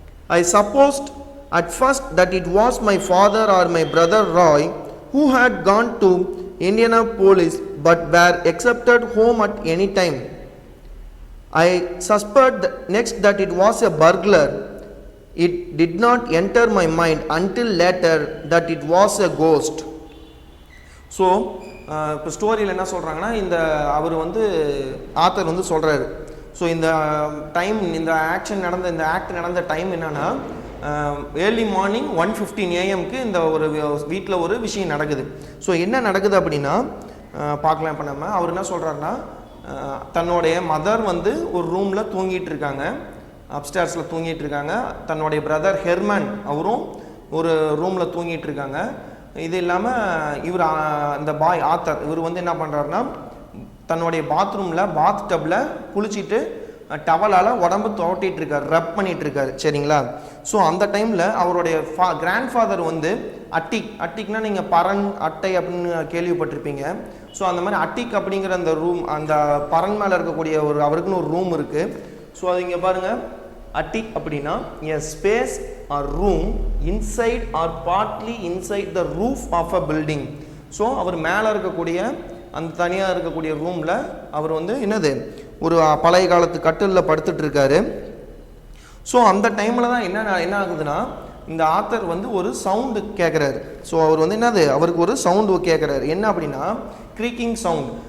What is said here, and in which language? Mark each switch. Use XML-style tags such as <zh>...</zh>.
<en>I supposed at first that it was my father or my brother Roy who had gone to Indianapolis but were accepted home at any time. I suspect next that it was a burglar. It did not enter my mind until later that it was a ghost.</en> <ta>So இப்போ ஸ்டோரியில் என்ன சொல்கிறாங்கன்னா, இந்த அவர் வந்து author வந்து சொல்கிறாரு. So இந்த time, இந்த ஆக்ட் நடந்த டைம் என்னன்னா, ஏர்லி மார்னிங் 1:15 AM இந்த ஒரு வீட்டில் ஒரு விஷயம் நடக்குது. ஸோ என்ன நடக்குது அப்படின்னா பார்க்கலாம். இப்போ நம்ம அவர் என்ன சொல்கிறாருன்னா, தன்னுடைய மதர் வந்து ஒரு ரூமில் தூங்கிட்டு இருக்காங்க, அப்ஸ்டேர்ஸில் தூங்கிட்டு இருக்காங்க. தன்னுடைய பிரதர் ஹெர்மன் அவரும் ஒரு ரூமில் தூங்கிட்டு இருக்காங்க. இது இல்லாமல் இவர் அந்த பாய் ஆத்தர் இவர் வந்து என்ன பண்ணுறாருன்னா, தன்னுடைய பாத்ரூமில் பாத் டப்பில் குளிச்சுட்டு டவலால் உடம்பு துவட்டிகிட்டு இருக்கார், ரப் பண்ணிகிட்டு இருக்காரு. சரிங்களா? ஸோ அந்த டைமில் அவருடைய கிராண்ட் ஃபாதர் வந்து அட்டிக்னா நீங்கள் பரன் அட்டை அப்படின்னு கேள்விப்பட்டிருப்பீங்க. ஸோ அந்த மாதிரி அட்டிக் அப்படிங்கிற அந்த ரூம், அந்த பரன் மேலே இருக்கக்கூடிய அவருக்குன்னு ஒரு ரூம் இருக்குது. ஸோ அது இங்கே பாருங்கள், attic அப்படின்னா</ta> <en>a space or room inside or partly inside the roof of a building.</en> <ta>So அவர் மேலே இருக்கக்கூடிய அந்த தனியாக இருக்கக்கூடிய ரூமில் அவர் வந்து என்னது ஒரு பழைய காலத்து கட்டிலில் படுத்துட்டு இருக்காரு. ஸோ அந்த டைமில் தான் என்ன ஆகுதுன்னா, இந்த ஆத்தர் வந்து ஒரு சவுண்டு கேட்குறாரு. ஸோ அவர் வந்து என்னது அவருக்கு ஒரு சவுண்டு கேட்குறாரு. என்ன அப்படின்னா க்ரீக்கிங் சவுண்ட்.</ta>